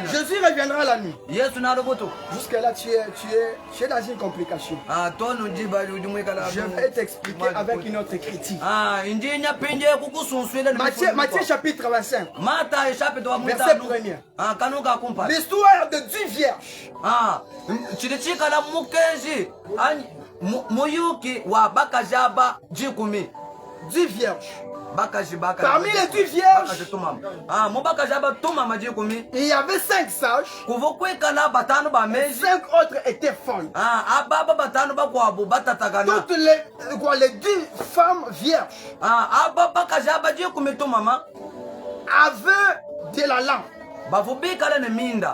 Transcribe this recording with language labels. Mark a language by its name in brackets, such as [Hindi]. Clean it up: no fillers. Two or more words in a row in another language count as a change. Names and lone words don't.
[French] Jésus reviendra la nuit. Jusque-là, tu es dans une complication. Je vais t'expliquer avec une autre écriture. Matthieu chapitre 25. Verset 1er. L'histoire de 10 vierges. [Luba-Lulua] Chirichikala mukeji moyuki wa bakajaba jikumi [French] 10 vierges. Parmi les 10 vierges, il y avait 5 sages. 5 autres étaient folles. Toutes les 10 femmes vierges avaient de la lampe.